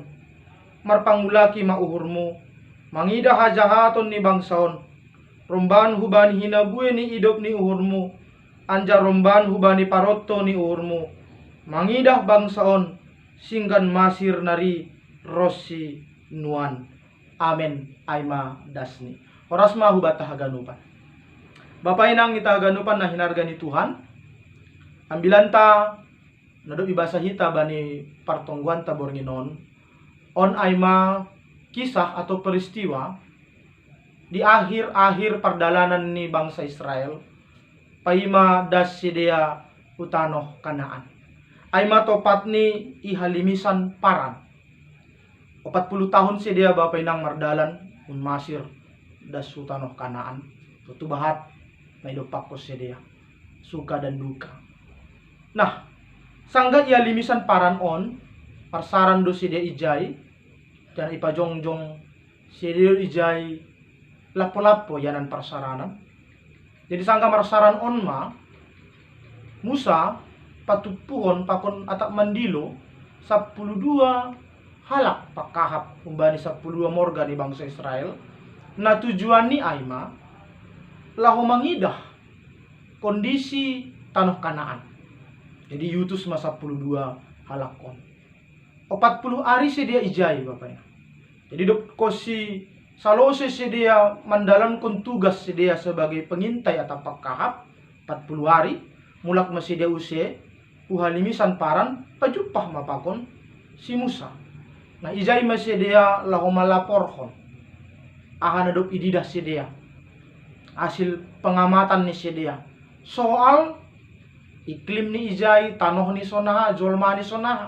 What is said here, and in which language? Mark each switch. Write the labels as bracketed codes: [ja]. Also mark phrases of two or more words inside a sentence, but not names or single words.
[bts] Marpangulaki mauhurmu, mangida hajahaton ni bangsaon, romban hubani hinabue ni idop ni uhurmu, anja romban hubani parotto ni uhurmu, mangidah bangsaon, singgan masir nari rosi nuan. Amen. Aima dasni. Oras mahubata haganupan. Bapak inang kita haganupan na hinarga ni Tuhan. Ambilanta nado ibasa hita bani partongguan tabornginon. On aima [id] kisah atau peristiwa di akhir-akhir [bts] perdalanan ni bangsa Israel. Paima das sidea utanoh Kanaan. Aima topat ni ihalimisan paran. 40 tahun sidea bapak inang mardalan masir das utanoh Kanaan. Tutubahat na idopakos sidea [id] suka dan duka. [bts] Nah, sangga ia limisan paran on parsaran do sidea ijai dan ipajongjong sidea ijai lapo-lapo yanan parsaranan. Jadi sangga marsaran on Musa patupuhon pakon atak mandilo 12 halak pakahap umbani 12 morga di bangsa Israel. Na tujuan ni aima lahu mangidah [id] kondisi tanah [bts] Kanaan. Jadi yutus 12 halakon. 40 hari sedia ijai bapaknya. Jadi dok kosi salose sedia [id] mendalamkan tugas [bts] sedia [id] sebagai pengintai atau [bts] pakahap 40 hari mulak masedia use uhalimisan paran pajupah mapakon si Musa. Nah ijai masedia lahu malaporhon. Ahan dok ididah sedia [id] hasil pengamatan [bts] ni sedia [id] soal iklim [bts] ni ijai, tanoh ni sonaha, jolma ni sonaha.